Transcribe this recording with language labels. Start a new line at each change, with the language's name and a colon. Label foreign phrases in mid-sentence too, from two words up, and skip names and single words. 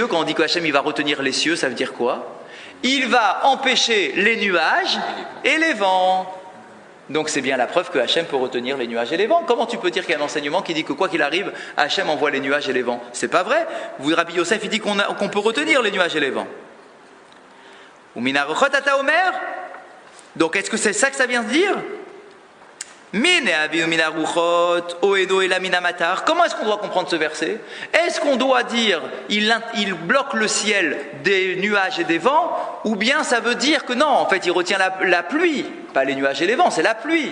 French: Quand on dit que Hachem il va retenir les cieux, ça veut dire quoi? Il va empêcher les nuages et les vents. Donc c'est bien la preuve que Hachem peut retenir les nuages et les vents. Comment tu peux dire qu'il y a un enseignement qui dit que quoi qu'il arrive, Hachem envoie les nuages et les vents? C'est pas vrai. Rabbi Yosef il dit qu'on peut retenir les nuages et les vents.
Hebrew: ומן הרוחות אתה אומר.
French: Donc est-ce que c'est ça que ça vient de dire? Comment est-ce qu'on doit comprendre ce verset? Est-ce qu'on doit dire il bloque le ciel des nuages et des vents, ou bien ça veut dire que non, en fait il retient la pluie, pas les nuages et les vents, c'est la pluie.